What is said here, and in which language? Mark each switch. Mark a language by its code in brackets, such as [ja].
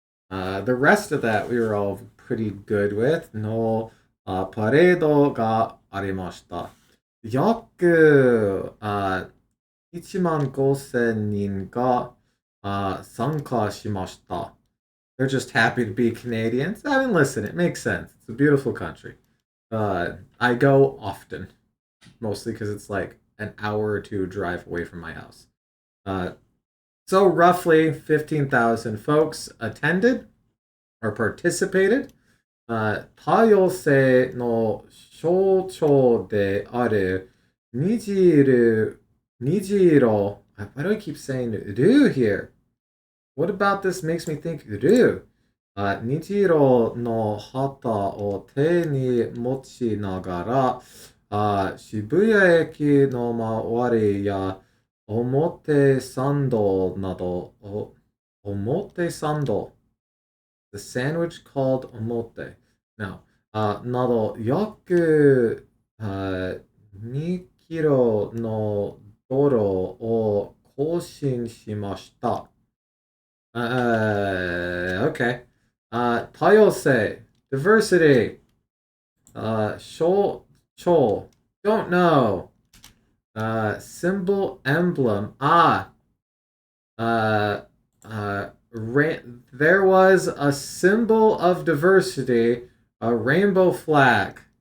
[en] The rest of that we were all pretty good with. No, [ja] パレードがありました。約、1万5千人が、参加しました。 [en] They're just happy to be Canadians. I mean, listen, it makes sense. It's a beautiful country. I go often, mostly because it's like an hour or two drive away from my house. So roughly 15,000 folks attended or participated. [ja] 多様性の象徴である虹色 [en] Why do I keep saying ru here? What about this makes me think ru? [ja] 虹色の旗を手に持ちながら、渋谷駅の周りや表参道など、表参道 [en] The sandwich called omote. Now, [ja] など、約、2キロの道路を更新しました。 [en] Okay. 多様性 diversity. 象徴 don't know. Symbol, emblem. There was a symbol of diversity, a rainbow flag.